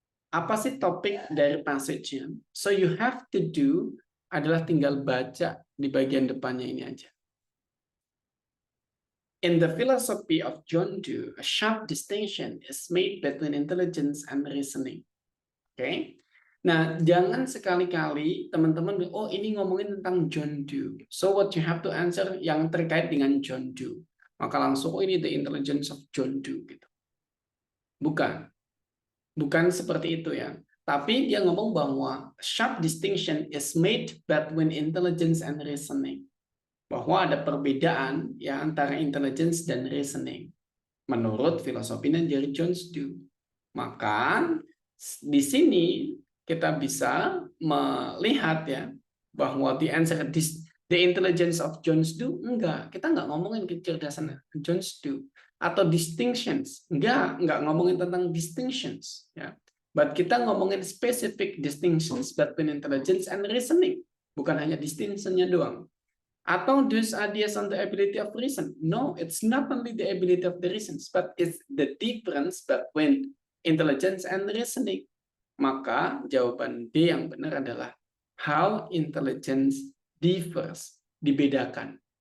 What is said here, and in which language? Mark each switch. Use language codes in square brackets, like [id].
[id] Apa sih topik dari passage-nya? [en] So you have to do [id] adalah tinggal baca di bagian depannya ini aja. [en] In the philosophy of John Dewey, a sharp distinction is made between intelligence and reasoning. [id] Oke. Nah, jangan sekali-kali teman-teman, oh ini ngomongin tentang John Dewey. [en] So what you have to answer [id] yang terkait dengan John Dewey. Maka langsung, oh ini [en] the intelligence of John Dewey. [id] Gitu. Bukan seperti itu ya. Tapi dia ngomong bahwa [en] sharp distinction is made between intelligence and reasoning. [id] Bahwa ada perbedaan ya antara intelligence dan reasoning. Menurut filosofinya dari John Dewey. Maka di sini kita bisa melihat ya bahwa [en] the answer the intelligence of John Dewey [id] enggak, kita nggak ngomongin kecerdasan John Dewey atau distinctions, enggak ngomongin tentang distinctions ya, but kita ngomongin [en] specific distinctions between intelligence and reasoning, [id] bukan hanya distinctionnya doang. Atau [en] those ideas on the ability of reason. No, it's not only the ability of the reasons, but it's the difference between intelligence and reasoning. [id] Maka jawaban D yang benar adalah [en] how intelligence differs, [id] dibedakan.